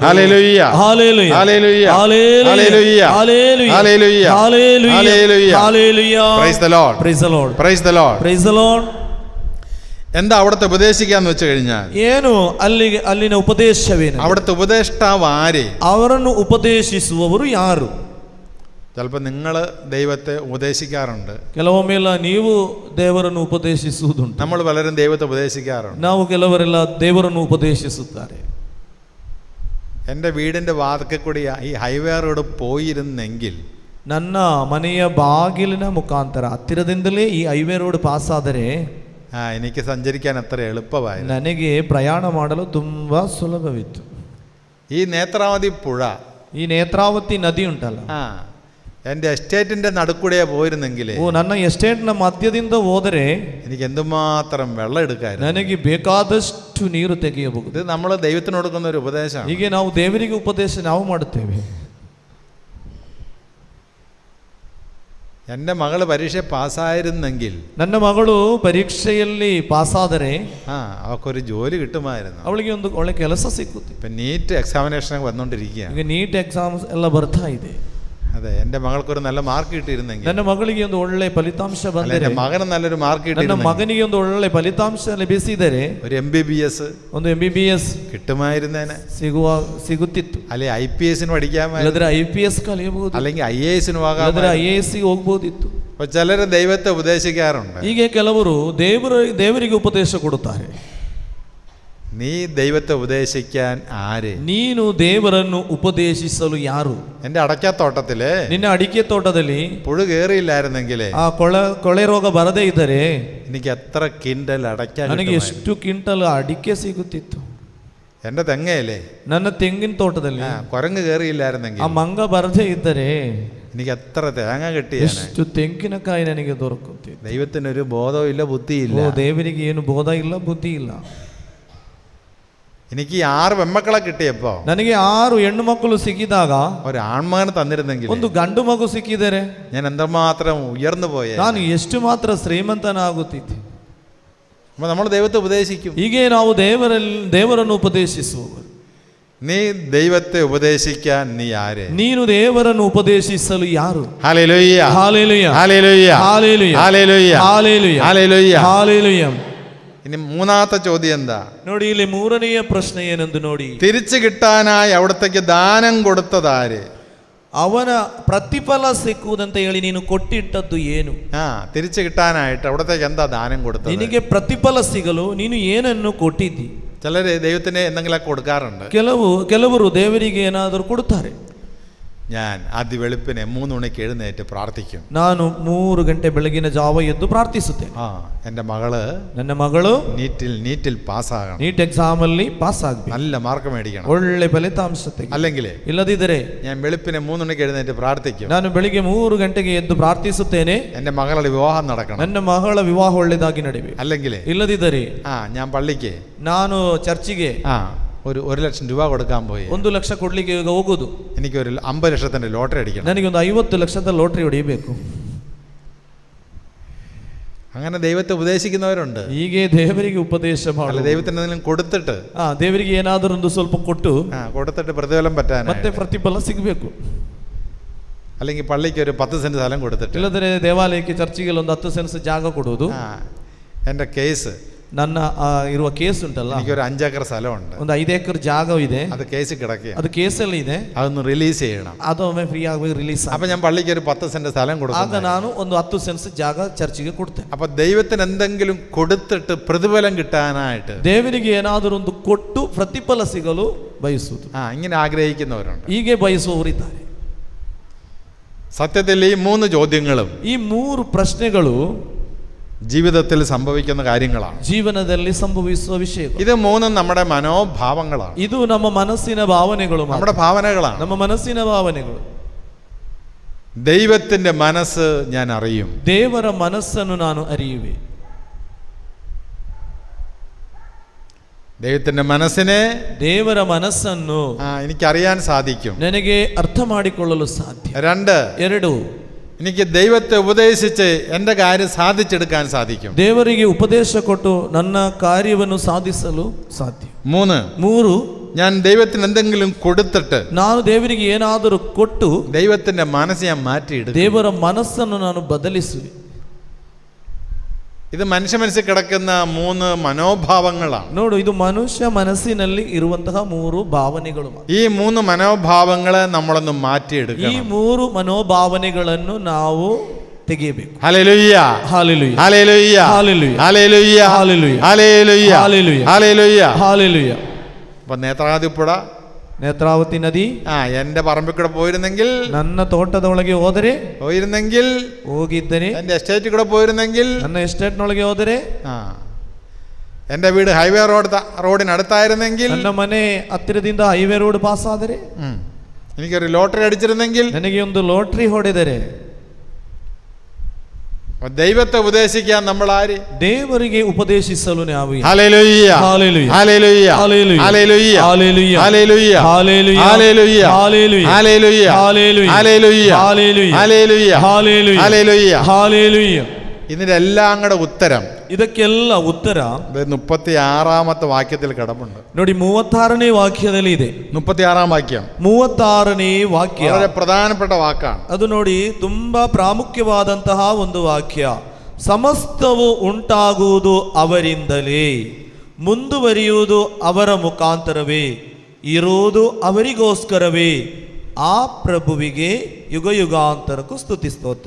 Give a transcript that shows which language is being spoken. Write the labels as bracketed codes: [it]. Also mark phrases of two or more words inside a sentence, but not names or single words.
[ml] ഹല്ലേലൂയ, ഹല്ലേലൂയ, ഹല്ലേലൂയ, ഹല്ലേലൂയ, ഹല്ലേലൂയ, ഹല്ലേലൂയ, ഹല്ലേലൂയ, ഹല്ലേലൂയ, ഹല്ലേലൂയ. ഹല്ലേലൂയ. [en] Praise the Lord. Praise the Lord. Praise the Lord. Praise the Lord. [ml] എന്താ അവിടുത്തെ ഉപദേശിക്കാന്ന് വെച്ച് കഴിഞ്ഞാൽ, [kn] ಏನು ಅಲ್ಲಿನ ಉಪದೇಶವೇನು? [ml] അവിടുത്തെ ഉപദേഷ്ടാവ് ആര്? [kn] ಅವರನ್ನು ಉಪದೇಶಿಸುವವರು ಯಾರು? [ml] ചിലപ്പോൾ നിങ്ങൾ ദൈവത്തെ ഉപദേശിക്കാറുണ്ട്. [kn] ಕೆಲವೊಮ್ಮೆಲ್ಲ ನೀವು ದೇವರನ್ನು ಉಪದೇಶಿಸುವುದುಂಟು. [ml] നമ്മൾ പലരും ദൈവത്തെ ഉപദേശിക്കാറുണ്ട്. [kn] ನಾವು ಕೆಲವರೆಲ್ಲ ದೇವರನ್ನು ಉಪದೇಶಿಸುತ್ತಾರೆ. [ml] എൻ്റെ വീടിൻ്റെ വാതിൽക്കൽ കൂടി ഈ [en] highway road [ml] പോയിരുന്നെങ്കിൽ, [kn] ನನ್ನ ಮನೆಯ ಬಾಗಿಲಿನ ಮುಖಾಂತರ ಹತ್ತಿರದಿಂದಲೇ ಈ [en] highway road pass [kn] ಆದರೆ [ml] എനിക്ക് സഞ്ചരിക്കാൻ അത്ര എളുപ്പമായിരുന്നു. [kn] ನನಗೆ ಪ್ರಯಾಣ ಮಾಡಲು ತುಂಬಾ ಸುಲಭವಿತ್ತು. [ml] ഈ നേത്രാവതി പുഴ, [kn] ಈ ನೇತ್ರಾವತಿ ನದಿ ಉಂಟಲ್ಲ, [ml] എൻ്റെ എസ്റ്റേറ്റിൻ്റെ നടുക്കൂടെ പോയിരുന്നെങ്കിൽ, [kn] ನನ್ನ ಎಸ್ಟೇಟ್ನ ಮಧ್ಯದಿಂದ ಹೋದರೆ [ml] എനിക്ക് എന്തുമാത്രം വെള്ളം എടുക്കായിരുന്നു. [kn] ನನಗೆ ಬೇಕಾದಷ್ಟು ನೀರು ತೆಗೆಯಬಹುದು. [ml] ഇത് നമ്മൾ ദൈവത്തിന് കൊടുക്കുന്ന ഒരു ഉപദേശമാണ്. [kn] ಹೀಗೆ ನಾವು ದೇವರಿಗೆ ಉಪದೇಶ ನಾವು ಮಾಡುತ್ತೇವೆ. [ml] എൻ്റെ മകള് പരീക്ഷ പാസ്സായിരുന്നെങ്കിൽ, [kn] ನನ್ನ ಮಗಳು ಪರೀಕ್ಷೆಯಲ್ಲಿ ಪಾಸಾದರೆ [ml] അവക്കൊരു ജോലി കിട്ടുമായിരുന്നു. [kn] ಅವಳಿಗೆ ಒಂದು ಒಳ್ಳೆ ಕೆಲಸ ಸಿಕ್ಕುತ್ತೆ. [ml] ഇപ്പം നീറ്റ് എക്സാമിനേഷൻ വന്നുകൊണ്ടിരിക്കുകയാണ്. [kn] ಈಗ ನೀಟ್ ಎಕ್ಸಾಮ್ಸ್ ಎಲ್ಲ ಬರ್ತಾ ಇದೆ. [ml] അതെ, എൻ്റെ മകൾക്കൊരു നല്ല മാർക്ക് കിട്ടിയിരുന്നെങ്കിൽ, [kn] ನನ್ನ ಮಗಳಿಗೆ ಒಂದು ಒಳ್ಳೆ ಫಲಿತಾಂಶ ಬಂದರೆ, [ml] എൻ്റെ മകന് നല്ലൊരു മാർക്ക് [kn] ನನ್ನ ಮಗನಿಗೆ ಒಂದು ಒಳ್ಳೆ ಫಲಿತಾಂಶ ಲಭಿಸಿದರೆ, [ml] ഒരു MBBS [kn] ಒಂದು MBBS [ml] കിട്ടുമായിരുന്നേനെ, [kn] ಸಿಗುತ್ತಿತ್ತು. [ml] അല്ലെങ്കിൽ IPS പഠിക്കാൻ, [kn] ಇಲ್ಲದ್ರೆ IPS ಕಲಿಯಬಹುದು, [ml] അല്ലെങ്കിൽ IAS പോകാം, [kn] IAS ಹೋಗಬಹುದಿತ್ತು. [ml] അപ്പൊ ചിലര് ദൈവത്തെ ഉപദേശിക്കാറുണ്ട്. [kn] ಹೀಗೆ ಕೆಲವರು ದೇವರಿಗೆ ಉಪದೇಶ ಕೊಡುತ್ತಾರೆ. [ml] നീ ദൈവത്തെ ഉപദേശിക്കാൻ ആര്? [kn] ನೀನು ದೇವರನ್ನು ಉಪದೇಶಿಸಲು ಯಾರು? [ml] എൻ്റെ അടയ്ക്കാത്തോട്ടത്തില്, [kn] ನಿನ್ನ ಅಡಿಕೆ ತೋಟದಲ್ಲಿ [ml] പുഴു കയറിയില്ലായിരുന്നെങ്കിൽ, [kn] ಆ ಕೊಳೆ ರೋಗ ಬರದೇ ಇದ್ದರೆ [ml] എനിക്ക് എത്ര കിൻഡൽ അടയ്ക്കാൻ, [kn] ನನಗೆ ಎಷ್ಟು ಕ್ವಿಂಟಲ್ ಅಡಿಕೆ ಸಿಗುತ್ತಿತ್ತು. [ml] എൻ്റെ തെങ്ങയില്ലേ, [kn] ನನ್ನ ತೆಂಗಿನ ತೋಟದಲ್ಲಿ [ml] കുരങ്ങ് കയറിയില്ലായിരുന്നെങ്കിൽ, [kn] ಆ ಮಂಗ ಬರದೇ ಇದ್ದರೆ [ml] എനിക്ക് എത്ര തേങ്ങ കിട്ടിയ. [kn] ಎಷ್ಟು ತೆಂಗಿನಕಾಯಿ ನನಗೆ ದೊರಕುತ್ತಿತ್ತು. [ml] ദൈവത്തിനൊരു ബോധവും ഇല്ല, ബുദ്ധിയില്ല. [kn] ದೇವರಿಗೆ ಏನು ಬೋಧ ಇಲ್ಲ, ಬುದ್ಧಿ ಇಲ್ಲ. [ml] എനിക്ക് 6 പെൺമക്കളെ കിട്ടിയപ്പോ, [kn] ನನಗೆ 6 ಹೆಣ್ಣು ಮಕ್ಕಳು ಸಿಕ್ಕಿದಾಗ, [ml] ഒരു ആൺമകന് തന്നിരുന്നെങ്കിൽ, [kn] ಒಂದು ಗಂಡು ಮಗು ಸಿಕ್ಕಿದರೆ [ml] ഞാൻ എന്തുമാത്രം ഉയർന്നു പോയേ. [kn] ನಾನು ಎಷ್ಟು ಮಾತ್ರ ಶ್ರೀಮಂತನಾಗುತ್ತಿದ್ದೆ. [ml] അപ്പൊ നമ്മൾ ദൈവത്തെ ഉപദേശിക്കും. [kn] ಹೀಗೆ ನಾವು ದೇವರನ್ನು ಉಪದೇಶಿಸುವವರು. [ml] നീ ദൈവത്തെ ഉപദേശിക്കാൻ നീ ആര്? [kn] ನೀನು ದೇವರನ್ನು ಉಪದೇಶಿಸಲು ಯಾರು? [ml] ഹല്ലേലൂയ, ഹല്ലേലൂയ, ഹല്ലേലൂയ, ഹല്ലേലൂയ, ഹല്ലേലൂയ, ഹല്ലേലൂയ, ഹല്ലേലൂയ, ഹല്ലേലൂയ. ഇനി മൂന്നാമത്തെ ചോദ്യം എന്താ? [kn] ನೋಡಿ, ಇಲ್ಲಿ ಮೂರನೆಯ ಪ್ರಶ್ನೆ ಏನೆಂದು ನೋಡಿ. [ml] തിരിച്ചു കിട്ടാനായി അവിടത്തേക്ക് ദാനം കൊടുത്തതാര്? [kn] ಅವನ ಪ್ರತಿಫಲ ಸಿಕ್ಕುವುದಂತ ಹೇಳಿ ನೀನು ಕೊಟ್ಟಿಟ್ಟದ್ದು ಏನು? [ml] തിരിച്ചു കിട്ടാനായിട്ട് അവിടത്തേക്ക് എന്താ ദാനം കൊടുത്തത്? [kn] ನಿನಗೆ ಪ್ರತಿಫಲ ಸಿಗಲು ನೀನು ಏನನ್ನು ಕೊಟ್ಟಿದ್ದಿ? [ml] ചിലര് ദൈവത്തിന് എന്തെങ്കിലും കൊടുക്കാറുണ്ട്. [kn] ಕೆಲವರು ದೇವರಿಗೆ ಏನಾದರೂ ಕೊಡುತ್ತಾರೆ. [ml] ഞാൻ വെളുപ്പിനെ 3 മണിക്ക് എഴുന്നേറ്റ് പ്രാർത്ഥിക്കും. [kn] ನಾನು 3 ಗಂಟೆ ಬೆಳಗಿನ ಜಾವ ಎದ್ದು ಪ್ರಾರ್ಥಿಸುತ್ತೇನೆ. ನನ್ನ ಮಗಳು [ml] ನೀറ്റിൽ പാസ്സാകണം. [kn] ನೀಟ್ ಎಕ್ಸಾಮ್ ಅಲ್ಲಿ ಪಾಸ್ ಆಗಬೇಕು, [ml] നല്ല മാർക്ക് മേടിക്കണം, [kn] ಒಳ್ಳೆ ಫಲಿತಾಂಶ ತೆಗೆಯಬೇಕು. [ml] അല്ലെങ്കിൽ [kn] ಇಲ್ಲದಿದ್ದರೆ [ml] ഞാൻ വെളുപ്പിനെ 3 മണിക്ക് എഴുന്നേറ്റ് പ്രാർത്ഥിക്കും. [kn] ನಾನು ಬೆಳಿಗ್ಗೆ 3 ಗಂಟೆಗೆ ಎದ್ದು ಪ್ರಾರ್ಥಿಸುತ್ತೇನೆ. [ml] എൻ്റെ മകളുടെ വിവാഹം നടക്കണം, [kn] ನನ್ನ ಮಗಳ ವಿವಾಹ ಒಳ್ಳೆದಾಗಿ ನಡೆಯಬೇಕು. [ml] അല്ലെങ്കിൽ [kn] ಇಲ್ಲದಿದ್ದರೆ [ml] ഞാൻ പള്ളിക്ക്, [kn] ನಾನು ಚರ್ಚಿಗೆ [ml] ഒരു 1 ലക്ഷം രൂപ കൊടുക്കാൻ പോയി [kn] 1 ಲಕ್ಷ ಕೊಡ್ಲಿಕ್ಕೆ ಹೋಗುದು, [ml] എനിക്കൊരു 50 ലക്ഷത്തിന്റെ ലോട്ടറി അടിക്കണം, [kn] ನನಗೊಂದು 50 ಲಕ್ಷದ ലോട്ടറി ಹೊಡೆಯಬೇಕು. [ml] അങ്ങനെ ദൈവത്തെ ഉപദേശിക്കുന്നവരുണ്ട്. [kn] ಹೀಗೆ ದೇವರಿಗೆ ಉಪದೇಶ ಮಾಡಲು, [ml] ദൈവത്തിന് എന്തെങ്കിലും കൊടുത്തിട്ട്, [kn] ದೇವರಿಗೆ ಏನಾದರೂ ಒಂದು ಸ್ವಲ್ಪ [ml] കൊടുത്തിട്ട് പ്രതിഫലം പറ്റാൻ, [kn] ಮತ್ತೆ ಪ್ರತಿಫಲ ಸಿಗಬೇಕು. [ml] അല്ലെങ്കിൽ പള്ളിക്ക് ഒരു 10 സെന്റ് സ്ഥലം കൊടുത്തിട്ട്, [kn] ಇಲ್ಲದ್ರೆ ದೇವಾಲಯಕ್ಕೆ ಚರ್ಚಿಗೆ ಒಂದು 10 ಸೆನ್ಸ್ ಜಾಗ ಕೊಡುವುದು. [ml] എൻ്റെ കേസ്, [kn] ನನ್ನ ಇರುವ ಕೇಸ್ ಉಂಟಲ್ಲ, [ml] എനിക്കൊരു 5 ഏക്കർ സ്ഥലമുണ്ട്, [kn] ಒಂದು 5 ಏಕರ್ ಜಾಗ ಇದೆ, [ml] അത് കേസ് കിടക്കുക, [kn] ಅದು ಕೇಸಲ್ಲಿ ಇದೆ, [ml] അതൊന്ന് റിലീസ് ചെയ്യണം. [kn] ಅದೊಮ್ಮೆ ಫ್ರೀ ಆಗಿ ರಿಲೀಸ್. [ml] അപ്പൊ ഞാൻ പള്ളിക്ക് ഒരു 10 സെന്റ് സ്ഥലം കൊടുക്കും. [kn] ಆಗ ನಾನು ಒಂದು 10 ಸೆನ್ಸ್ ಜಾಗ ಚರ್ಚಿಗೆ ಕೊಡ್ತೇನೆ. [ml] അപ്പൊ ദൈവത്തിന് എന്തെങ്കിലും കൊടുത്തിട്ട് പ്രതിഫലം കിട്ടാനായിട്ട്, [kn] ದೇವರಿಗೆ ಏನಾದರೂ ಒಂದು ಕೊಟ್ಟು ಪ್ರತಿಫಲ ಸಿಗಲು ಬಯಸುವುದು, [ml] ഇങ്ങനെ ആഗ്രഹിക്കുന്നവരുണ്ട്. [kn] ಹೀಗೆ ಬಯಸುವವರಿದ್ದಾರೆ. [ml] സത്യത്തിൽ ഈ 3 ചോദ്യങ്ങളും, [kn] ಈ 3 ಪ್ರಶ್ನೆಗಳು [ml] ജീവിതത്തിൽ സംഭവിക്കുന്ന കാര്യങ്ങളാണ്, [kn] ಜೀವನದಲ್ಲಿ ಸಂಭವಿಸುವ ವಿಷಯಗಳು. [ml] ഇത് 3 നമ്മുടെ മനോഭാവങ്ങളാണ്, [kn] ಇದು ನಮ್ಮ ಮನಸ್ಸಿನ ಭಾವನೆಗಳು, [ml] നമ്മുടെ ഭാവനകളാണ്, [kn] ನಮ್ಮ ಮನಸ್ಸಿನ ಭಾವನೆಗಳು. [ml] ദൈവത്തിന്റെ മനസ്സ് ഞാൻ അറിയും, [kn] ದೇವರ ಮನಸ್ಸನ್ನು ನಾನು ಅರಿಯುವೆ. [ml] ദൈവത്തിന്റെ മനസ്സിനെ, [kn] ದೇವರ ಮನಸ್ಸನ್ನು [ml] എനിക്കറിയാൻ സാധിക്കും. [kn] ನನಗೆ ಅರ್ಥ ಮಾಡಿಕೊಳ್ಳಲು ಸಾಧ್ಯ. 2, [ml] എനിക്ക് ദൈവത്തെ ഉപദേശിച്ച് എൻ്റെ കാര്യം സാധിച്ചെടുക്കാൻ സാധിക്കും. [kn] ದೇವರಿಗೆ ಉಪದೇಶ ಕೊಟ್ಟು ನನ್ನ ಕಾರ್ಯವನ್ನು ಸಾಧಿಸಲು ಸಾಧ್ಯ. [ml] 3 ഞാൻ ദൈവത്തിന് എന്തെങ്കിലും കൊടുത്തിട്ട് [kn] ನಾನು ದೇವರಿಗೆ ಏನಾದರೂ ಕೊಟ್ಟು [ml] ദൈവത്തിന്റെ മനസ്സ് ഞാൻ മാറ്റിയിടും. [kn] ದೇವರ ಮನಸ್ಸನ್ನು ನಾನು ಬದಲಿಸುವೆ. [ml] ഇത് മനുഷ്യ മനസ്സിൽ കിടക്കുന്ന 3 മനോഭാവങ്ങളാണ്. [kn] ನೋಡು, ಇದು ಮನುಷ್ಯ ಮನಸ್ಸಿನಲ್ಲಿ ಇರುವಂತಹ 3 ಭಾವನೆಗಳು. [ml] ഈ 3 മനോഭാവങ്ങളെ നമ്മളൊന്ന് മാറ്റിയെടുക്കണം. [kn] ಈ 3 ಮನೋಭಾವನೆಗಳನ್ನು ನಾವು ತೆಗೆಯಬೇಕು. [ml] ഹല്ലേലൂയ, [kn] ಹಾಲೆಲೂಯ, [ml] ഹല്ലേലൂയ, [kn] ಹಾಲೆಲೂಯ, [ml] ഹല്ലേലൂയ, [kn] ಹಾಲೆಲೂಯ, [ml] ഹല്ലേലൂയ, [kn] ಹಾಲೆಲೂಯ, [ml] ഹല്ലേലൂയ, [kn] ಹಾಲೆಲೂಯ. [ml] അപ്പൊ നേത്രാവതിപ്പുഴ, [kn] ನೇತ್ರಾವತಿ ನದಿ [ml] എന്റെ പറമ്പിൽ കൂടെ പോയിരുന്നെങ്കിൽ, [kn] ನನ್ನ ತೋಟದೊಳಗೆ [ml] പോയിരുന്നെങ്കിൽ, [kn] ಹೋಗಿದ್ದರೆ, [ml] എന്റെ എസ്റ്റേറ്റിൽ കൂടെ പോയിരുന്നെങ്കിൽ, [kn] ನನ್ನ ಎಸ್ಟೇಟ್ನೊಳಗೆ ಹೋದರೆ, [ml] എന്റെ വീട് ഹൈവേ റോഡിനടുത്തായിരുന്നെങ്കിൽ, [kn] ನನ್ನ ಮನೆ ಹತ್ತಿರದಿಂದ [en] highway road pass [kn] ಆದರೆ, [ml] എനിക്കൊരു ലോട്ടറി അടിച്ചിരുന്നെങ്കിൽ, [kn] ನನಗೆ ಒಂದು ಲಾಟರಿ ಹೊಡೆದರೆ, [ml] ദൈവത്തെ ഉപദേശിക്കാൻ നമ്മൾ ആര്? [kn] ದೇವರಿಗೆ ಉಪದೇಶಿಸಲು ನಾವು. [ml] ഹല്ലേലൂയ, ഹല്ലേലൂയ, ഹല്ലേലൂയ, ഹല്ലേലൂയ, ഹല്ലേലൂയ, ഹല്ലേലൂയ, ഹല്ലേലൂയ, ഹല്ലേലൂയ, ഹല്ലേലൂയ, ഹല്ലേലൂയ, ഹല്ലേലൂയ, ഹല്ലേലൂയ, ഹല്ലേലൂയ, ഹല്ലേലൂയ, ഹല്ലേലൂയ, ഹല്ലേലൂയ, ഹല്ലേലൂയ. ഹല്ലേലൂയ. ഇതിന്റെ എല്ലാം കൂടെ ഉത്തരം [kn] ಇದಕ್ಕೆಲ್ಲ ಉತ್ತರ [ml] 36ാമത്തെ വാക്യത്തിൽ കിടപ്പുണ്ട്. [kn] ನೋಡಿ, 36ನೇ ವಾಕ್ಯದಲ್ಲಿ ಇದೆ. [ml] 36ാം വാക്യം [kn] 36ನೇ ವಾಕ್ಯ [ml] വളരെ പ്രധാനപ്പെട്ട വാക്കാണ്. [kn] ಅದು ನೋಡಿ, ತುಂಬಾ ಪ್ರಾಮುಖ್ಯವಾದಂತಹ ಒಂದು ವಾಕ್ಯ. ಸಮಸ್ತವು ಉಂಟಾಗುವುದು ಅವರಿಂದಲೇ, ಮುಂದುವರಿಯುವುದು ಅವರ ಮುಖಾಂತರವೇ, ಇರುವುದು ಅವರಿಗೋಸ್ಕರವೇ, ಆ ಪ್ರಭುವಿಗೆ ಯುಗ ಯುಗಾಂತರಕ್ಕೂ ಸ್ತುತಿ ಸ್ತೋತ್ರ.